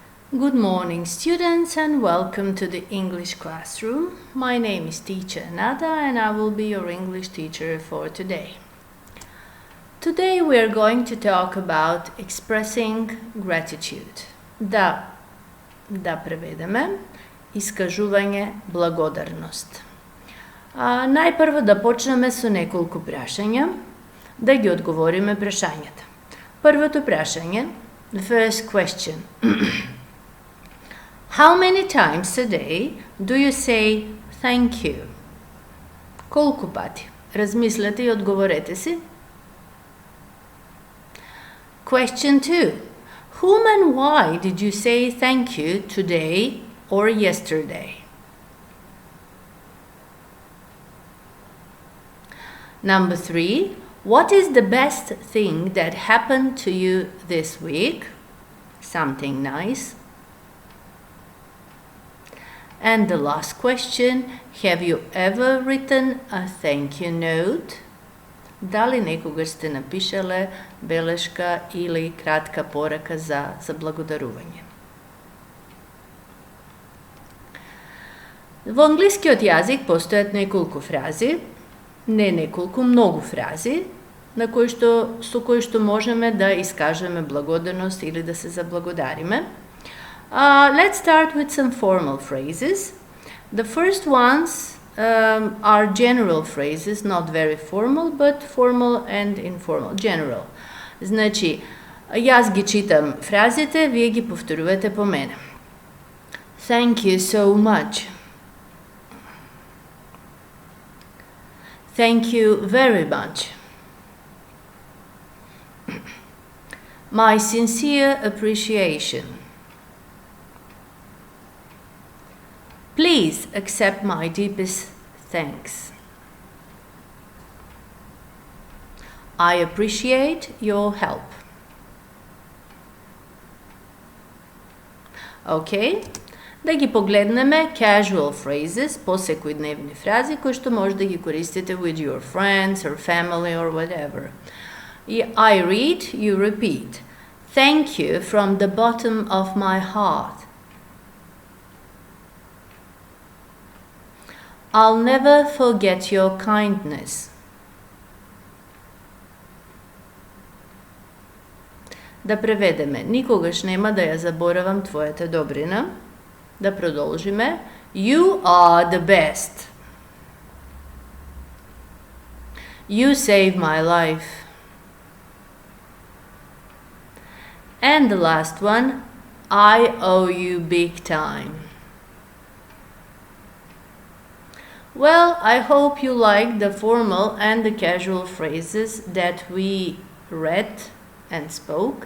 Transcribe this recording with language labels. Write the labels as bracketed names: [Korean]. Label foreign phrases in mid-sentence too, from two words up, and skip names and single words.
[English] Good morning, students, and welcome to the English classroom. My name is teacher Nada, and I will be your English teacher for today. Today we are going to talk about expressing gratitude. [Macedonian] Да преведеме искажување благодарност. Најпрво да почнеме со неколку прашања, да ги одговориме прашањата. Првото прашање, [English] the first question. How many times a day do you say thank you? [Macedonian] Колку пати? Размислете и одговорете си. [English] Question 2. Whom and why did you say thank you today or yesterday? Number 3. What is the best thing that happened to you this week? Something nice. And the last question, have you ever written a thank you note? [Macedonian] Дали некогаш сте напишале белешка или кратка порака за благодарување? Во англискиот јазик постојат неколку фрази, не неколку, многу фрази, со кои што можеме да искажеме благодарност или да се заблагодариме. [English] Let's start with some formal phrases. The first ones are general phrases, not very formal, but formal and informal. General. [Macedonian] Значи, јас ги читам фразите, вие ги повторувате по мене. [English] Thank you so much. Thank you very much. My sincere appreciation. Please accept my deepest thanks. I appreciate your help. Okay? [Macedonian] Да ги погледнеме [English] casual phrases, [Macedonian] посекојдневни фрази кои што може да ги користите [English] with your friends or family or whatever. I read, you repeat. Thank you from the bottom of my heart. I'll never forget your kindness. [Macedonian] Да преведеме, никогаш нема да ја заборавам твојата добрина. Да продолжиме. [English] You are the best. You saved my life. And the last one, I owe you big time. Well, I hope you like the formal and the casual phrases that we read and spoke.